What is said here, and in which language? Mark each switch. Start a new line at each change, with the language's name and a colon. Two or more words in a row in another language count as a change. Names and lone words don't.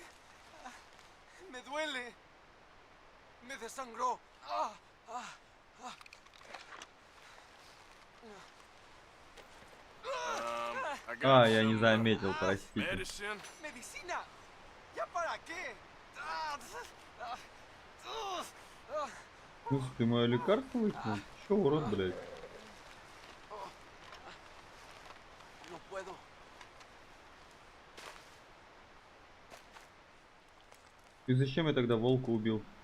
Spanish: Me duele. Me desangró.
Russian: А, я не заметил, простите.
Spanish: Medicina. ¿Ya para qué?
Russian: Слушай, ты мое лекарство выкинул? Че, урод, блядь?
Spanish: No puedo.
Russian: И зачем я тогда волка убил?